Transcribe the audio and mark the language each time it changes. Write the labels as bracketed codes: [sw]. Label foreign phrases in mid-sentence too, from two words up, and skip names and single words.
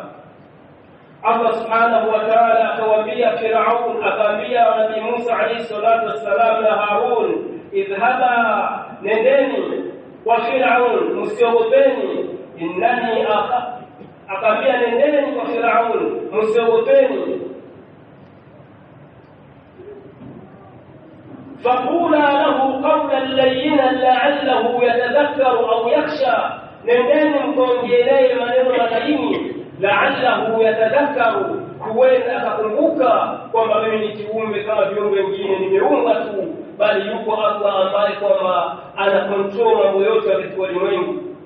[sw] Allah [ar] سبحانه وتعالى [sw] akawaambia Firaun, akaambia Nabii Musa [ar] عليه الصلاة والسلام [sw] na Harun, idhhaba, nendeni kwa Firaun, msiogopeni, innani akaambia nendeni kwa Firaun, msiogopeni. [ar] فقولا له قولا لينا لعله يتذكر أو يخشى, [sw] nendeni mkongelee maneno laini, [ar] لعله يتذكر, [sw] huenda akakumbuka kwamba mimi ni kiumbe kama viumbe wengine, nimeumba tu, bali yuko Allah ambaye kwamba ana control mambo yote ya ulimwengu.